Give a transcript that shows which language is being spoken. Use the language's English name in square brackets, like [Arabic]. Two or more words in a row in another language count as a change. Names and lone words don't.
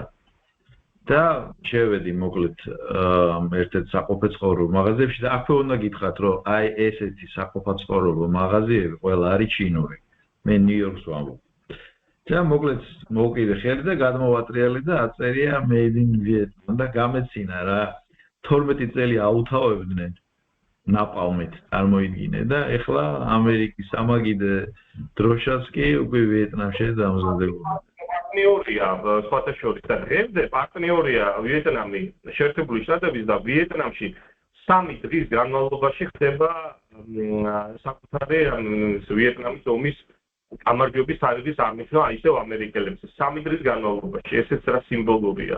[Georgian] და შევედი მოკლედ ერთ-ერთ საყოფაცხოვრებო მაღაზიებში და აქვე უნდა გითხრათ რომ აი ესეთი საყოფაცხოვრებო მაღაზიები ყველა არის ჩინური. მე ნიუ-იორკს ვამბობ. და მოკლედ მოვკიდე ხელი და გადმოვატრიალე და აწერია [English] made in Vietnam [Georgian] და გამეცინა რა 12 წელი აუთავებდნენ ნაპალმით წარმოიდგინე და ეხლა ამერიკის სამაგიდე დროშაც კი უკვე ვიეტნამში დამზადებული. პარტნიორია სხვათა შორის და დღემდე პარტნიორია ვიეტნამი შეერთებული შტატების და ვიეტნამში 3 დღის განმავლობაში ხდება საკუთარი ვიეტნამის ომის გამარჯვების თარიღის აღნიშვნა ისევ ამერიკელებს 3 დღის განმავლობაში ესეც რა სიმბოლურია.